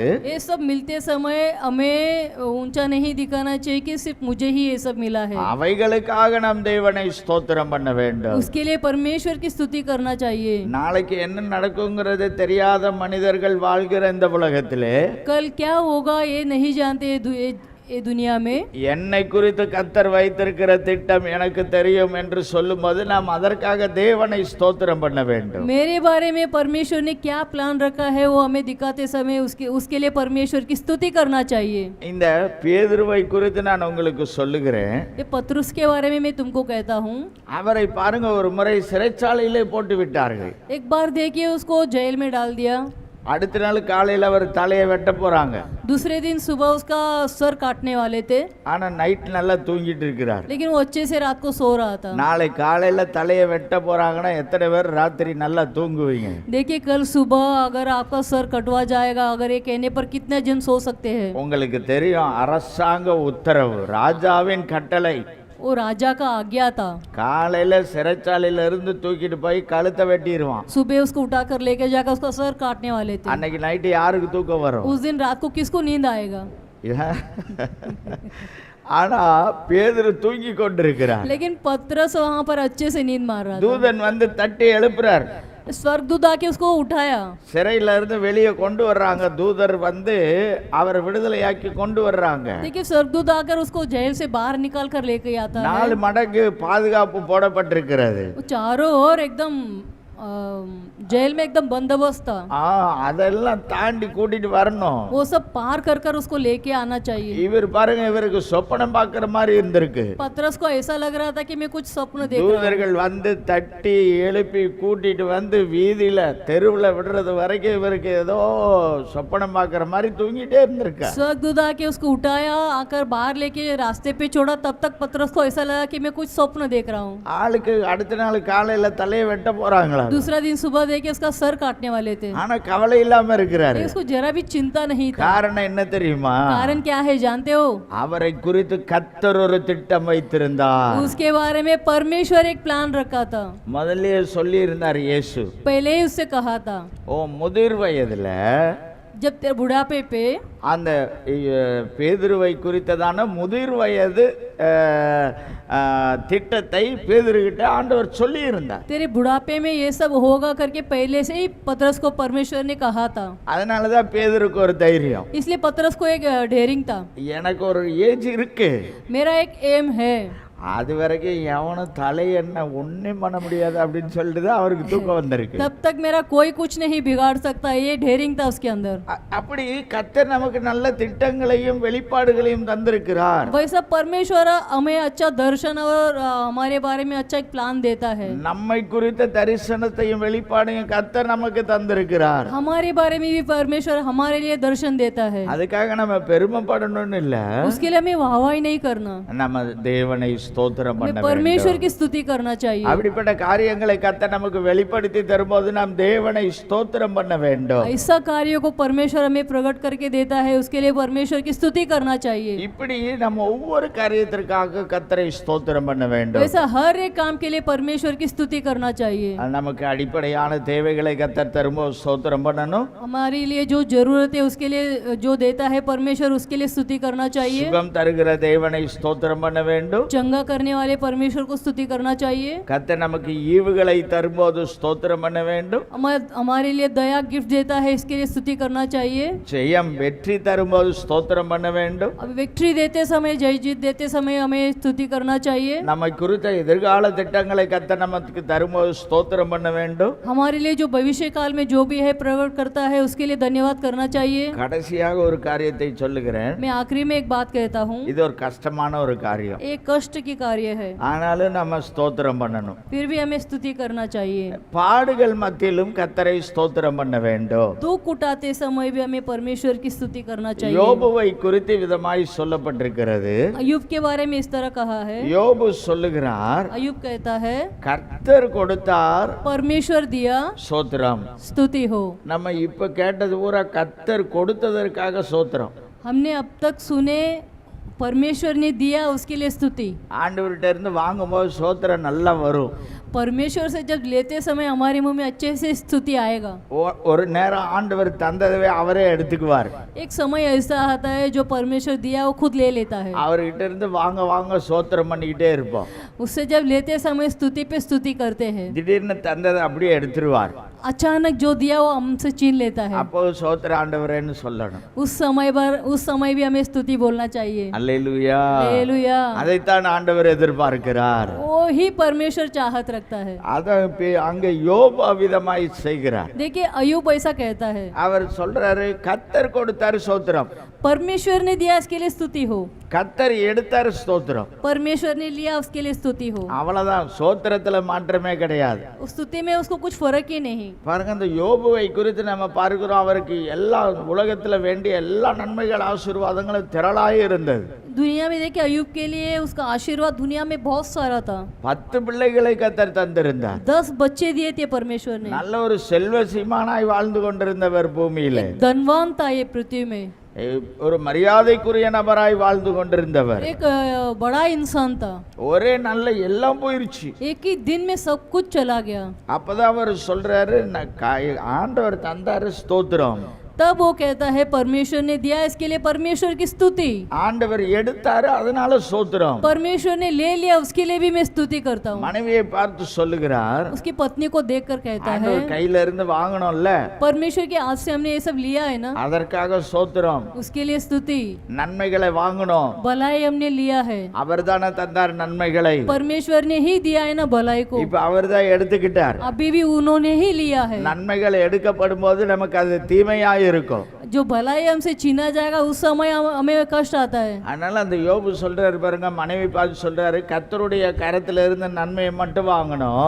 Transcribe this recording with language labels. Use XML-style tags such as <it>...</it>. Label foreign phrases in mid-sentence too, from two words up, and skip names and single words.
<hi>ये सब मिलते समय हमें ऊंचा नहीं दिखाना चाहिए कि सिर्फ मुझे ही ये सब मिला है।</hi> <ta>அவைகளுக்காக நாம் தேவனை ஸ்தோத்திரம் பண்ண வேண்டும்.</ta> <hi>उसके लिए परमेश्वर की स्तुति करना चाहिए।</hi> <ta>நாளைக்கு என்ன நடக்குங்கிறது தெரியாத மனிதர்கள் வாழ்கிற இந்த உலகத்திலே</ta> <hi>कल क्या होगा ये नहीं जानते ये दुनिया में।</hi> <ta>என்னை குறித்து கர்த்தர் வைத்திருக்கிற திட்டம் எனக்கு தெரியும் என்று சொல்லும்போது நாம் அதற்காக தேவனை ஸ்தோத்திரம் பண்ண வேண்டும்.</ta> <hi>मेरे बारे में परमेश्वर ने क्या प्लान रखा है वो हमें दिखाते समय उसके लिए परमेश्वर की स्तुति करना चाहिए।</hi> <ta>இந்த பேதுருவை குறித்து நான் உங்களுக்கு சொல்லுகிறேன்.</ta> <hi>ये पतरस के बारे में मैं तुमको कहता हूँ।</hi> <ta>அவரை பாருங்க, ஒரு முறை சிறைச்சாலையிலே போட்டு விட்டார்கள்.</ta> <hi>एक बार देखिए उसको जेल में डाल दिया।</hi> <ta>அடுத்த நாள் காலையில் அவர் தலையை வெட்ட போறாங்க.</ta> <hi>दूसरे दिन सुबह उसका सर काटने वाले थे,</hi> <ta>ஆனா நைட் நல்லா தூங்கிட்டு இருக்கிறார்.</ta> <hi>लेकिन वो अच्छे से रात को सो रहा था।</hi> <ta>நாளை காலையில தலையை வெட்ட போறாங்கன்னா எத்தனை பேர் ராத்திரி நல்லா தூங்குவீங்க?</ta> <hi>देखिए कल सुबह अगर आपका सर कटवा जाएगा, अगर ये कहने पर कितने जन सो सकते हैं?</hi> <ta>உங்களுக்கு தெரியும், அரசாங்க உத்தரவு, ராஜாவின் கட்டளை.</ta> <hi>वो राजा का आज्ञा था।</hi> <ta>காலையில சிறைச்சாலையில இருந்து தூக்கிட்டு போய் கழுத்தை வெட்டிடுவான்.</ta> <hi>सुबह उसको उठाकर लेके जाकर उसका सर काटने वाले थे।</hi> <ta>அன்னைக்கு நைட்டு யாருக்கு தூக்கம் வரும்?</ta> <hi>उस दिन रात को किसको नींद आएगा?</hi> <ta>ஆனா பேதுரு தூங்கி கொண்டிருக்கிறார்.</ta> <hi>लेकिन पतरस वहाँ पर अच्छे से नींद मार रहा था।</hi> <ta>தூதன் வந்து தட்டி எழுப்புறார்.</ta> <hi>स्वर्गदूत आके उसको उठाया।</hi> <ta>சிறையில இருந்து வெளியே கொண்டு வர்றாங்க. தூதர் வந்து அவர் விடுதலையாக்கி கொண்டு வர்றாங்க.</ta> <hi>देखिए स्वर्गदूत आकर उसको जेल से बाहर निकाल कर लेके आता है।</hi> <ta>4 மடங்கு பாதுகாப்பு போடப்பட்டிருக்கிறது.</ta> <hi>वो चारों ओर एकदम जेल में एकदम बंदोबस्त था।</hi> <ta>அதெல்லாம் தாண்டி கூட்டிட்டு வரணும்.</ta> <hi>वो सब पार कर कर उसको लेके आना चाहिए।</hi> <ta>இவர் பாருங்க, இவருக்கு சொப்பனம் பார்க்கிற மாதிரி இருந்திருக்கு.</ta> <hi>पतरस को ऐसा लग रहा था कि मैं कुछ स्वप्न देख रहा हूं।</hi> <ta>தூதர்கள் வந்து தட்டி எழுப்பி கூட்டிட்டு வந்து வீதியில தெருவுல விடுறது வரைக்கும் இவருக்கு ஏதோ சொப்பனம் பார்க்கிற மாதிரி தூங்கிட்டே இருந்திருக்கார்.</ta> <hi>स्वर्गदूत आके उसको उठाया, आकर बाहर लेके रास्ते पे छोड़ा, तब तक पतरस को ऐसा लगा कि मैं कुछ स्वप्न देख रहा हूँ।</hi> <ta>ஆளுக்கு அடுத்த நாள் காலையில தலையை வெட்ட போறாங்களா?</ta> <hi>दूसरा दिन सुबह देखे उसका सर काटने वाले थे।</hi> <ta>ஆனா கவலை இல்லாம இருக்கிறாரு.</ta> <hi>उसको जरा भी चिंता नहीं था।</hi> <ta>காரணம் என்ன தெரியுமா?</ta> <hi>कारण क्या है जानते हो?</hi> <ta>அவரை குறித்து கர்த்தர் ஒரு திட்டம் வைத்திருந்தார்.</ta> <hi>उसके बारे में परमेश्वर एक प्लान रखा था।</hi> <ta>முதல்ல சொல்லி இருந்தார் இயேசு.</ta> <hi>पहले ही उससे कहा था,</hi> <ta>ஓ முதிர் வயதுல</ta> <hi>जब तेरे बुढ़ापे पे</hi> <ta>அந்த பேதுருவை குறித்ததான முதிர் வயது திட்டத்தை பேதுருகிட்ட ஆண்டவர் சொல்லி இருந்தார்.</ta> <hi>तेरे बुढ़ापे में ये सब होगा करके पहले से ही पतरस को परमेश्वर ने कहा था।</hi> <ta>அதனாலதான் பேதுருக்கு ஒரு தைரியம்.</ta> <hi>इसलिए पतरस को एक डेयरिंग था।</hi> <ta>எனக்கு ஒரு ஏஜ் இருக்கு,</ta> <hi>मेरा एक एम है,</hi> <ta>அது வரைக்கும் எவனும் தலை என்ன ஒன்றும் பண்ண முடியாது அப்படின்னு சொல்லிட்டு தான் அவருக்கு தூக்கம் வந்திருக்கு.</ta> <hi>तब तक मेरा कोई कुछ नहीं बिगाड़ सकता, ये डेयरिंग था उसके अंदर।</hi> <ta>அப்படி கர்த்தர் நமக்கு நல்ல திட்டங்களையும் வெளிப்பாடுகளையும் தந்திருக்கிறார்.</ta> <hi>वैसा परमेश्वर हमें अच्छा दर्शन और हमारे बारे में अच्छा एक प्लान देता है।</hi> <ta>நம்மை குறித்த தரிசனத்தையும் வெளிப்பாடையும் கர்த்தர் நமக்கு தந்திருக்கிறார்.</ta> <hi>हमारे बारे में भी परमेश्वर हमारे लिए दर्शन देता है।</hi> <ta>அதுக்காக நம்ம பெருமைப்படணும்னு இல்ல,</ta> <hi>उसके लिए हमें वाहवाही नहीं करना,</hi> <ta>நம்ம தேவனை ஸ்தோத்திரம் பண்ண</ta> <hi>परमेश्वर</hi> <ta>வேண்டும்.</ta> <hi>की स्तुति करना चाहिए।</hi> <ta>அப்படிப்பட்ட காரியங்களை கர்த்தர் நமக்கு வெளிப்படுத்தி தரும்போது நாம் தேவனை ஸ்தோத்திரம் பண்ண வேண்டும்.</ta> <hi>ऐसा कार्यों को परमेश्वर हमें प्रकट करके देता है, उसके लिए परमेश्वर की स्तुति करना चाहिए।</hi> <ta>இப்படி நம்ம ஒவ்வொரு காரியத்திற்காக கர்த்தரை ஸ்தோத்திரம் பண்ண வேண்டும்.</ta> <hi>वैसा हर एक काम के लिए परमेश्वर की स्तुति करना चाहिए।</hi> <ta>நமக்கு அடிப்படையான தேவைகளை கர்த்தர் தரும்போது ஸ்தோத்திரம் பண்ணணும்.</ta> <hi>हमारे लिए जो जरूरत है उसके लिए जो देता है परमेश्वर, उसके लिए स्तुति करना चाहिए।</hi> <ta>சுகம் தருகிற தேவனை ஸ்தோத்திரம் பண்ண வேண்டும்.</ta> <hi>चंगा करने वाले परमेश्वर को स्तुति करना चाहिए।</hi> <ta>கர்த்தர் நமக்கு ஈவுகளை தரும்போது ஸ்தோத்திரம் பண்ண வேண்டும்.</ta> <hi>हमारे लिए दया गिफ्ट देता है, इसके लिए स्तुति करना चाहिए।</hi> <ta>ஜெயம் வெற்றி தரும்போது ஸ்தோத்திரம் பண்ண வேண்டும்.</ta> <hi>अब विक्ट्री देते समय, जय जीत देते समय हमें स्तुति करना चाहिए।</hi> <ta>நம்மை குறித்த எதிர்கால திட்டங்களை கர்த்தர் நமக்கு தரும்போது ஸ்தோத்திரம் பண்ண வேண்டும்.</ta> <hi>हमारे लिए जो भविष्य काल में जो भी है प्रकट करता है, उसके लिए धन्यवाद करना चाहिए।</hi> <ta>கடைசியாக ஒரு காரியத்தை சொல்லுகிறேன்.</ta> <hi>मैं आखिरी में एक बात कहता हूँ,</hi> <ta>இது ஒரு கஷ்டமான ஒரு காரியம்.</ta> <hi>एक कष्ट की कार्य है,</hi> <ta>ஆனாலும் நம்ம ஸ்தோத்திரம் பண்ணணும்.</ta> <hi>फिर भी हमें स्तुति करना चाहिए।</hi> <ta>பாடுகள் மத்தியிலும் கர்த்தரை ஸ்தோத்திரம் பண்ண வேண்டும்.</ta> <hi>दुख उठाते समय भी हमें परमेश्वर की स्तुति करना चाहिए।</hi> <ta>யோபுவை குறித்து விதமாய் சொல்லப்பட்டிருக்கிறது.</ta> <hi>अयुब के बारे में इस तरह कहा है।</hi> <ta>யோபு சொல்லுகிறார்,</ta> <hi>अयुब कहता है,</hi> <ta>கர்த்தர் கொடுத்தார்,</ta> <hi>परमेश्वर दिया,</hi> <ta>ஸ்தோத்திரம்.</ta> <hi>स्तुति हो।</hi> <ta>நம்ம இப்ப கேட்டது பூரா கர்த்தர் கொடுத்ததற்காக ஸ்தோத்திரம்.</ta> <hi>हमने अब तक सुने परमेश्वर ने दिया, उसके लिए स्तुति।</hi> <ta>ஆண்டவர்கிட்ட இருந்து வாங்கும்போது ஸ்தோத்திரம் நல்லா வரும்.</ta> <hi>परमेश्वर से जब लेते समय हमारे मुंह में अच्छे से स्तुति आएगा।</hi> <ta>ஒரு நேரம் ஆண்டவர் தந்ததவே அவரே எடுத்துக்குவார்.</ta> <hi>एक समय ऐसा आता है जो परमेश्वर दिया वो खुद ले लेता है।</hi> <ta>அவர்கிட்ட இருந்து வாங்க வாங்க ஸ்தோத்திரம் பண்ணிக்கிட்டே இருப்போம்.</ta> <hi>उससे जब लेते समय स्तुति पे स्तुति करते हैं।</hi> <ta>திடீர்னு தந்ததை அப்படியே எடுத்துருவார்.</ta> <hi>अचानक जो दिया वो हमसे छीन लेता है।</hi> <ta>அப்போ ஸ்தோத்திர ஆண்டவரேன்னு சொல்லணும்.</ta> <hi>उस समय भी हमें स्तुति बोलना चाहिए।</hi> <ta>அல்லேலூயா.</ta> <hi>हालेलुया।</hi> <ta>அதைத்தான் ஆண்டவர் எதிர்பார்க்கிறார்.</ta> <hi>वो ही परमेश्वर चाहत रखता है।</hi> <ta>அத அங்க யோபு அவ்விதமாய் செய்கிறார்.</ta> <hi>देखिए अयूब ऐसा कहता है।</hi> <ta>அவர் சொல்றாரு கர்த்தர் கொடுத்தாரு ஸ்தோத்திரம்,</ta> <hi>परमेश्वर ने दिया इसके लिए स्तुति हो।</hi> <ta>கர்த்தர் எடுத்தாரு ஸ்தோத்திரம்.</ta> <hi>परमेश्वर ने लिया उसके लिए स्तुति हो।</hi> <ta>அவ்வளவுதான், ஸ்தோத்திரத்துல மாற்றமே கிடையாது.</ta> <hi>उस स्तुति में उसको कुछ फर्क ही नहीं।</hi> <ta>பாருங்க, அந்த யோபுவை குறித்து நம்ம பார்க்கிறோம். அவருக்கு எல்லா உலகத்துல வேண்டிய எல்லா நன்மைகள் ஆசீர்வாதங்களும் திரளாய் இருந்தது.</ta> <hi>दुनिया में देखिए अयूब के लिए उसका आशीर्वाद दुनिया में बहुत सारा था।</hi> <ta>10 பிள்ளைகளை கர்த்தர் தந்திருந்தார்.</ta> <hi>10 बच्चे दिए थे परमेश्वर ने।</hi> <ta>நல்ல ஒரு செல்வ சீமானாய் வாழ்ந்து கொண்டிருந்தவர் பூமியிலே.</ta> <hi>धनवान था ये पृथ्वी में।</hi> <ta>ஒரு மரியாதைக்குரிய நபராய் வாழ்ந்து கொண்டிருந்தவர்.</ta> <hi>एक बड़ा इंसान था।</hi> <ta>ஒரே நல்ல எல்லாம் போயிருச்சு.</ta> <hi>एक ही दिन में सब कुछ चला गया।</hi> <ta>அப்பதான் அவர் சொல்றாரு, ஆண்டவர் தந்தாரு ஸ்தோத்திரம்.</ta> <hi>तब वो कहता है परमेश्वर ने दिया इसके लिए परमेश्वर की स्तुति।</hi> <ta>ஆண்டவர் எடுத்தாரு அதனால ஸ்தோத்திரம்.</ta> <hi>परमेश्वर ने ले लिया उसके लिए भी मैं स्तुति करता हूँ।</hi> <ta>மனைவியை பார்த்து சொல்லுகிறார்,</ta> <hi>उसकी पत्नी को देखकर कहता है</hi> <ta>ஆண்டவர் கையில இருந்து வாங்கணும்ல,</ta> <hi>परमेश्वर के हाथ से हमने ये सब लिया है ना,</hi> <ta>அதற்காக ஸ்தோத்திரம்.</ta> <hi>उसके लिए स्तुति।</hi> <ta>நன்மைகளை வாங்கணும்,</ta> <hi>भलाई हमने लिया है।</hi> <ta>அவர்தானே தந்தார் நன்மைகளை.</ta> <hi>परमेश्वर ने ही दिया है ना भलाई को।</hi> <ta>இப்ப அவர்தான் எடுத்துக்கிட்டார்.</ta> <hi>अभी भी उन्होंने ही लिया है।</hi> <ta>நன்மைகள் எடுக்கப்படும் போது நமக்கு அது தீமையாய் இருக்கும்.</ta> <hi>जो भलाई हमसे छीना जाएगा उस समय हमें कष्ट आता है।</hi> <ta>அதனால அந்த யோபு சொல்றாரு பாருங்க, மனைவி பார்த்து சொல்றாரு, கர்த்தருடைய கரத்துல இருந்து நன்மையை மட்டும் வாங்கணும்.</ta>